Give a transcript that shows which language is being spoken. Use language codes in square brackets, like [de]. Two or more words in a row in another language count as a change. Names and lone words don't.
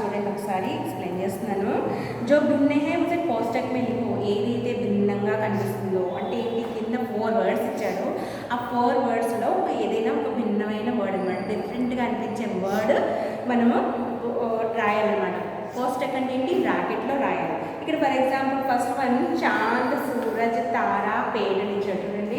[te] ఒకసారి ఎక్స్ప్లెయిన్ చేస్తున్నాను. [hi] जो भिन्न है उसे कोष्ठक में लिखो. [te] ఏదైతే భిన్నంగా కనిపిస్తుందో అంటే ఏంటి, కింద 4 వర్డ్స్ ఇచ్చాడు. ఆ 4 వర్డ్స్లో ఏదైనా ఒక భిన్నమైన వర్డ్ అనమాట, డిఫరెంట్గా అనిపించే వర్డ్ మనము రాయాలన్నమాట. కోష్టక్ అంటే ఏంటి, బ్రాకెట్లో రాయాలి. ఇక్కడ [en] for example first one [hi] चाँद सूरज तारा पेड़ [te] అని ఇచ్చాడు చూడండి.